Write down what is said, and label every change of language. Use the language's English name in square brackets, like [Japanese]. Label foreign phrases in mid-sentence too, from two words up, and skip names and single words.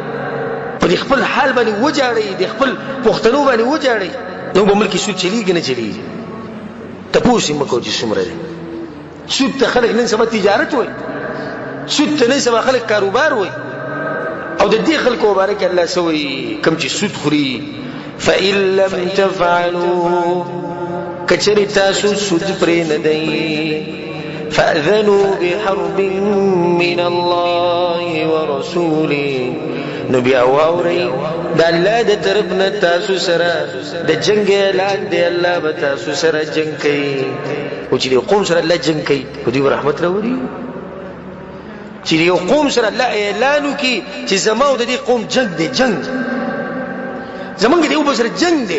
[Pashto] په دې خپل حال باندې وجاړئ، د خپل پښتنو باندې وجاړئ. نو په ملک کې سود چلیږي نه چلیږي؟ تپوس یې مه کوه چې څومره دی. سود ته خلک نن سبا تجارت وایي، سود ته نن سبا خلک کاروبار وایي. او د دې خلکو باره کې الله څه وایي؟ کوم چې سود خوري [Arabic] فإن لم تفعلوا، [Pashto] کچرې تاسو سود پرې نه دی، [Arabic] فأذنوا بحرب من الله ورسوله، [Pashto] نو بیا واورئ د الله د طرف نه تاسو سره د جنګ اعلان دی. الله به تاسو سره جنګ کوي او چې یو قوم سره الله جنګ کوي په دوی رحمت راوړي. چې یو قوم سره الله اعلان وکړي چې زما او د دې قوم جنګ دی، جنګ زمونږ د یو بل سره جنګ دی.